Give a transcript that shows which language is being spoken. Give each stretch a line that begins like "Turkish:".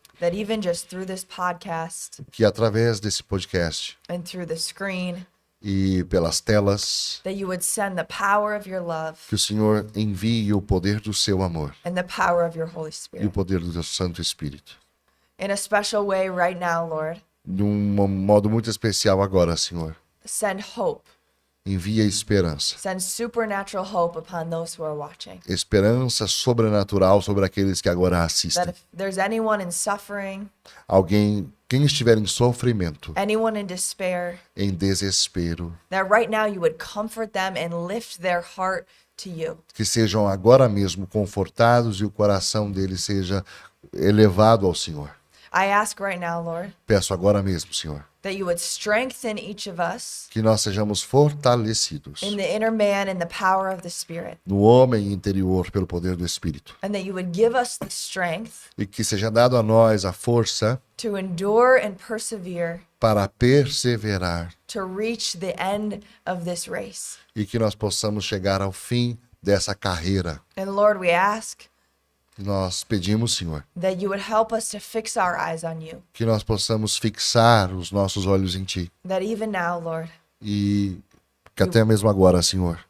English: That even just through this podcast
Portuguese: Que através desse podcast
English: and through the screen,
Portuguese: e pelas telas,
English: that you would send the power of your love
Portuguese: que o Senhor envie o poder do seu amor
English: and the power of your Holy
Portuguese: e o
English: Spirit.
Portuguese: poder do teu Santo Espírito.
English: In a special way right now, Lord,
Portuguese: De um modo muito especial agora, Senhor.
English: send hope.
Portuguese: Envia esperança.
English: Send supernatural hope upon those who are watching.
Portuguese: Esperança sobrenatural sobre aqueles que agora
English: That
Portuguese: assistem.
English: if there's anyone in suffering,
Portuguese: Quem estiver em sofrimento,
English: anyone in despair,
Portuguese: em desespero,
English: that right now you would comfort them and lift their heart to you.
Portuguese: que sejam agora mesmo confortados e o coração deles seja elevado ao Senhor.
English: I ask right now, Lord,
Portuguese: Peço agora mesmo, Senhor,
English: that you would strengthen each of us
Portuguese: que nós sejamos fortalecidos
English: in the inner man and the power of the Spirit,
Portuguese: no homem interior pelo poder do Espírito.
English: and that you would give us the strength
Portuguese: E que seja dado a nós a força
English: to endure and persevere
Portuguese: para perseverar
English: to reach the end of this race.
Portuguese: e que nós possamos chegar ao fim dessa carreira.
English: And Lord, we ask
Portuguese: Nós pedimos, Senhor,
English: that you would help us to fix our eyes on you.
Portuguese: que nós possamos fixar os nossos olhos em Ti.
English: That even now, Lord,
Portuguese: E que até mesmo agora, Senhor,